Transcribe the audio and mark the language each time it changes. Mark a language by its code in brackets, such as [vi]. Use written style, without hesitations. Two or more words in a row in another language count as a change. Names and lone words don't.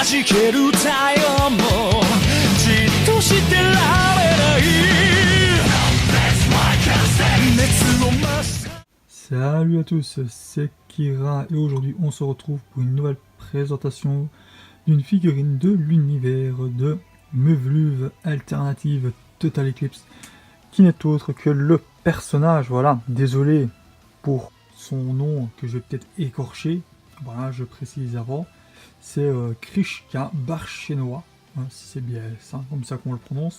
[ja] ける太陽もじっとしてられない熱を増す。 [fr] Salut à tous, c'est Kira et aujourd'hui on se retrouve pour une nouvelle présentation d'une figurine de l'univers de Muv-Luv Alternative Total Eclipse qui n'est autre que le personnage, voilà, désolé pour son nom que je vais peut-être écorcher, voilà, je précise avant, c'est Krishka Barchenoa, hein, si c'est bien ça, comme ça qu'on le prononce.